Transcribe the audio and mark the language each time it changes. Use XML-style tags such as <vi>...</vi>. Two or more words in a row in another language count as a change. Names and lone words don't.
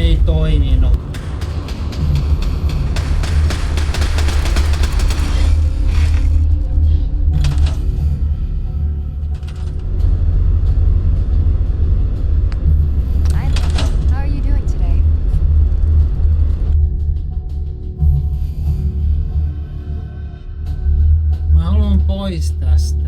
<fi>toiminut.</fi> <en>How are you doing today?</en> <fi>Mä haluan pois tästä.</fi>